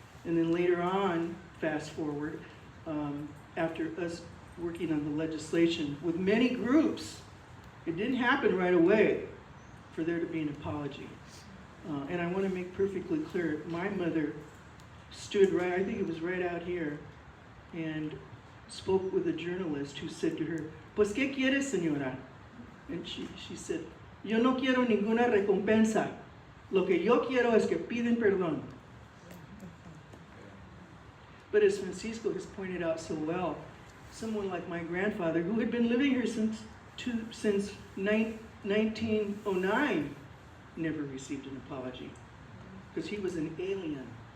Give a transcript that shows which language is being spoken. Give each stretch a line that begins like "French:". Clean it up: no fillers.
English: And then later on, fast forward, after us working on the legislation with many groups, it didn't happen right away for there to be an apology. And I want to make perfectly clear, my mother stood right, I think it was right out here, and spoke with a journalist who said to her,
Spanish: pues, ¿qué quiere, señora?
English: And she said,
Spanish: yo no quiero ninguna recompensa. Lo que yo quiero es que piden perdón.
English: But as Francisco has pointed out so well, someone like my grandfather, who had been living here since 1909, never received an apology, because he was an alien.